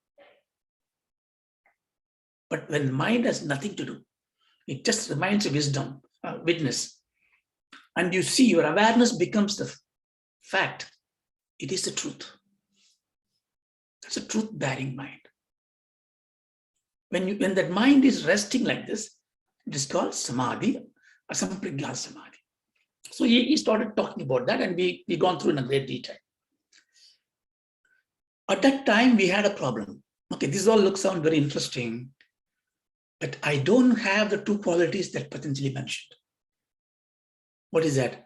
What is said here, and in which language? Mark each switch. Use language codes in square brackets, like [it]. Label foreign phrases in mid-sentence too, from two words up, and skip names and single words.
[en] But when mind has nothing to do, it just remains a wisdom, witness. And you see your awareness becomes the fact. It is the truth. That's a truth-bearing mind. When that mind is resting like this, it is called samadhi, [sa] asampragnata samadhi. [en] So he started talking about that and we gone through in a great detail. At that time, we had a problem. Okay, this all sound very interesting, but I don't have the two qualities that Patanjali mentioned. What is that?